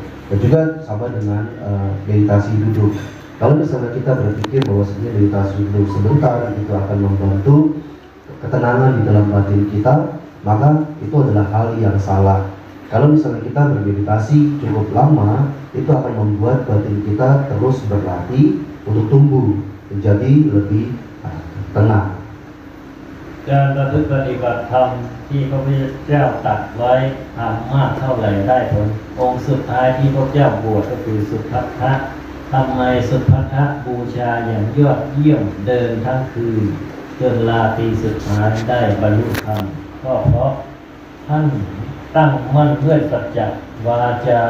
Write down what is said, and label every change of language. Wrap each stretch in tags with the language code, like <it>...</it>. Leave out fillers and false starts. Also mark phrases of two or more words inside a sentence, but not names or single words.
<id>Dan juga sama dengan meditasi duduk. Kalau misalnya kita berpikir bahwasanya meditasi duduk sebentar itu akan membantu ketenangan di dalam batin kita, maka itu adalah hal yang salah. Kalau misalnya kita bermeditasi cukup lama, itu akan membuat batin kita terus berlatih untuk tumbuh menjadi lebih tenang.</id> <th>การประพฤติปฏิบัติธรรมที่พระพุทธเจ้าตรัสไว้ทำมากเท่าไหร่ได้ผลองค์สุดท้ายที่พระเจ้าบวชก็คือสุทัศน์ทำไมสุทัศน์บูชาอย่างยอดเยี่ยมเดินทั้งคืน จนลาตรีสุดท้ายได้บรรลุธรรมก็เพราะท่านตั้งมั่นด้วยสัจจะวาจา</th>